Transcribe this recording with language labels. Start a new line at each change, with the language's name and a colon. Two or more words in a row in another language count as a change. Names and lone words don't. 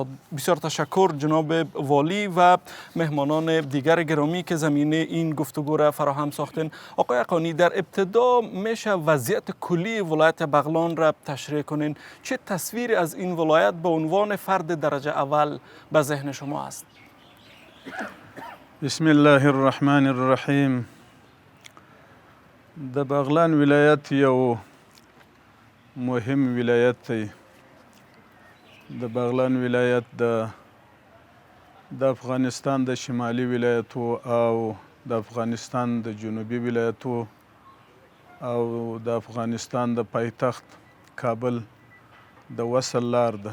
Persian: بسیار تشکر جناب والی و مهمانان دیگر گرامی که زمینه این گفتگو را فراهم ساختن. آقای حقانی، در ابتدا میشه وضعیت کلی ولایت بغلان را تشریح کنین. چه تصویری از این ولایت به عنوان فرد درجه اول به ذهن شما است؟
Arabic: بسم الله الرحمن الرحیم.
Pashto: د بغلان ولایت یو مهم ولایت دی. د بغلان ولایت د افغانستان د شمالي ولایتو او د افغانستان د جنوبي ولایتو او د افغانستان د پایتخت کابل د وصل لار ده.